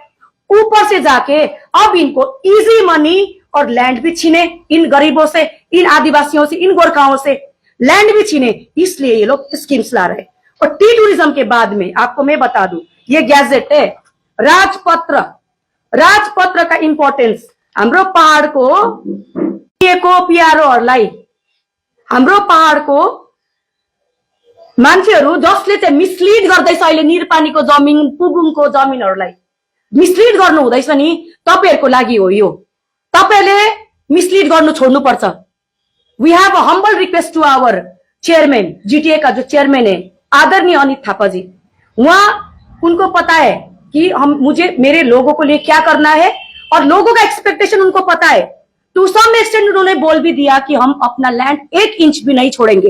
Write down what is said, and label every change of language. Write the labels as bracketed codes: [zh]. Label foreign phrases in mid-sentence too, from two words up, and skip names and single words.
[hi] ऊपर से जाके अब इनको [en] easy money [hi] और लैंड भी छीने, इन गरीबों से, इन आदिवासियों से, इन गोरखाओं से लैंड भी छीने, इसलिए ये लोग स्कीम्स ला रहे हैं। और [en] tea tourism [hi] के बाद में आपको मैं बता दूं, ये गैजेट है राजपत्र। राजपत्र का इंपोर्टेंस [ne] हाम्रो पहाड़को प्यारोहरूलाई, हाम्रो पहाड़को मान्छेहरू जसले चाहिँ मिसलिड गर्दैछ अहिले निरपानीको जमिन, पुबुङको जमिनहरूलाई मिसलिड गर्नु हुँदैछ नि, तपाईहरुको लागि हो यो। तपाईले मिसलिड गर्नु छोड्नुपर्छ। [en] We have a humble request to our chairman, [hi] जीटीए का जो चेयरमैन है आदरणीय अनित थापा जी, वहां उनको पता है कि मुझे मेरे लोगों को लिए क्या करना है और लोगों का एक्सपेक्टेशन उनको पता है। [en] to some extent [hi] उन्होंने बोल भी दिया कि हम अपना लैंड 1 इंच भी नहीं छोड़ेंगे।